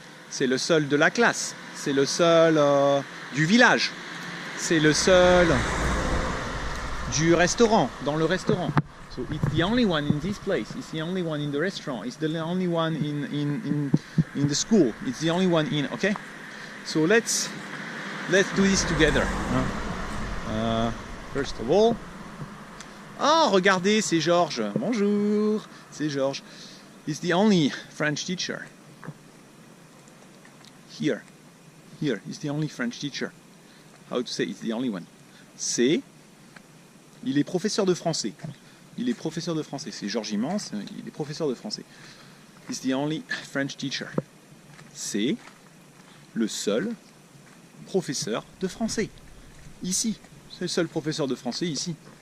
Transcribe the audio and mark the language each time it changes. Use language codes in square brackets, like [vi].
[fr] C'est le seul de la classe. C'est le seul du village. C'est le seul du restaurant, dans le restaurant. [en] So it's the only one in this place. It's the only one in the restaurant. It's the only one in the school. It's the only one in. Okay. So let's do this together. First of all. [fr] Oh, regardez, c'est Georges. Bonjour, c'est Georges. [en] He's the only French teacher. Here, he's the only French teacher. How to say it's the only one? [fr] Il est professeur de français. Il est professeur de français. C'est Georges Immense, il est professeur de français. [en] He's the only French teacher. [fr] C'est le seul professeur de français. Ici. C'est le seul professeur de français ici.